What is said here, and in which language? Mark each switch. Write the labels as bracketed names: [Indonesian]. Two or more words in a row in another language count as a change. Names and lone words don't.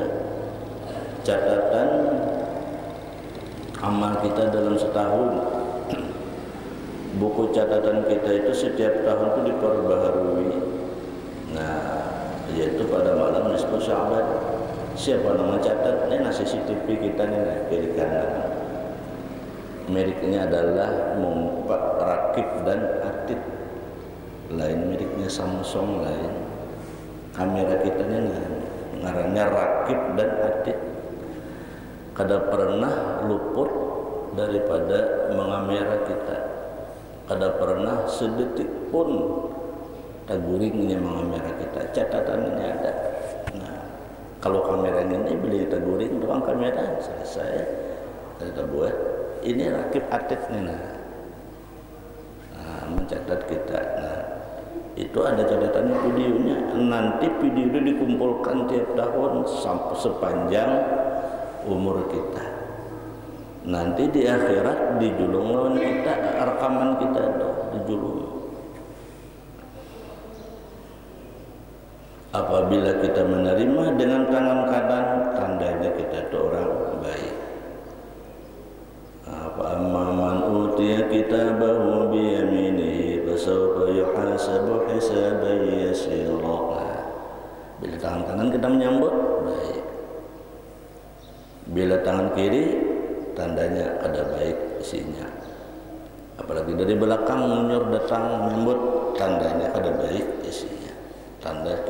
[Indonesian] Catatan amal kita dalam setahun, buku catatan kita itu setiap tahun itu diperbaharui. Nah, yaitu pada malam nisfu Sya'ban. Siapa nama catat? Ini CCTV kita nih kiri kanan. [Banjar] Meriknya adalah Mumpak, Rakib dan Atit. Lain meriknya Samsung lain. Kamera kita nih ngarannya Rakib dan Atit. Kada pernah luput daripada mengamera kita. Kada pernah sedetik pun taguringnya mengamera kita. [Indonesian] Catatannya ada. [Banjar] Nah, kalau kameranya ini beli taguring doang kamera selesai, kita buat. [Indonesian] Ini Rakib Atit nih, nah, mencatat kita. Nah, itu ada catatannya videonya. Nanti video itu dikumpulkan tiap tahun sampai sepanjang umur kita. [Banjar] Nanti di akhirat dijulung lawan kita, rekaman kita itu dijulung. [Indonesian] Apabila kita menerima dengan tangan kanan, tandanya kita itu orang baik. [Arabic] أما من أوتي كتابه بيمينه فسوف يحاسب حسابا يسيرا. [Indonesian] Bila tangan kanan kita menyambut, baik. [Banjar] Bila tangan kiri, tandanya kada baik isinya. Apalagi dari belakang mundur datang menyambut, tandanya kada baik isinya.